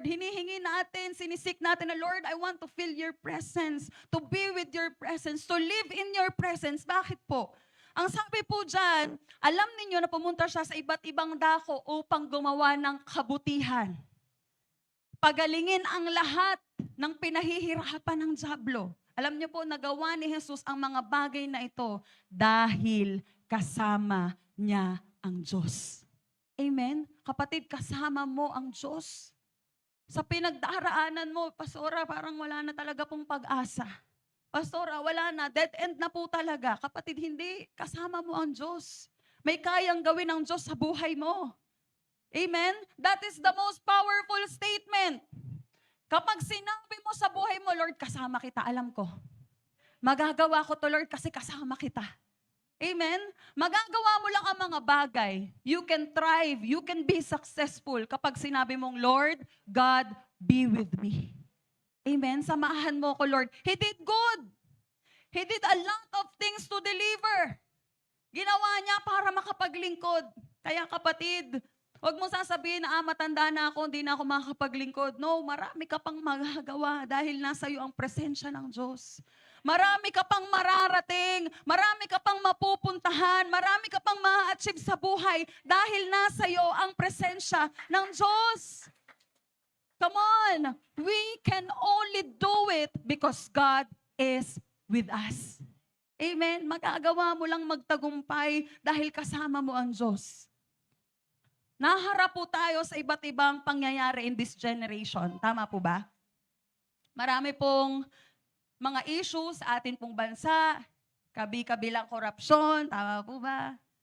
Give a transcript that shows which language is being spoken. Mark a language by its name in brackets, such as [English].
[Filipino] Hinihingi natin, sinisik natin na, [English] Lord, I want to feel your presence, to be with your presence, to live in your presence. [Filipino] Bakit po? Ang sabi po dyan, alam ninyo na pumunta siya sa iba't ibang dako upang gumawa ng kabutihan. Pagalingin ang lahat ng pinahihirapan ng dyablo. Alam niyo po, nagawa ni Jesus ang mga bagay na ito dahil kasama niya ang Diyos. Amen? Kapatid, kasama mo ang Diyos. Sa pinagdaraanan mo, Pastora, parang wala na talaga pong pag-asa. Pastora, wala na, dead end na po talaga. Kapatid, hindi. Kasama mo ang Diyos. May kayang gawin ng Diyos sa buhay mo. Amen? [English] That is the most powerful statement. [Filipino] Kapag sinabi mo sa buhay mo, Lord, kasama kita, alam ko. Magagawa ko to, Lord, kasi kasama kita. Amen? Magagawa mo lang ang mga bagay. [English] You can thrive, you can be successful [Filipino] kapag sinabi mong, [English] Lord, God, be with me. Amen? [Filipino] Samahan mo ko, [English] Lord. He did good. He did a lot of things to deliver. [Filipino] Ginawa niya para makapaglingkod. Kaya kapatid, huwag mo sasabihin na matanda na ako, hindi na ako makakapaglingkod. No, marami ka pang magagawa dahil nasa iyo ang presensya ng Diyos. Marami ka pang mararating, marami ka pang mapupuntahan, marami ka pang ma-achieve sa buhay dahil nasa iyo ang presensya ng Diyos. [English] Come on, we can only do it because God is with us. Amen? [Filipino] Magagawa mo lang magtagumpay dahil kasama mo ang Diyos. Naharap po tayo sa iba't ibang pangyayari [English] in this generation. [Filipino] Tama po ba? Marami pong mga issues sa atin pong bansa, kabi-kabilang korupsyon, tama po ba?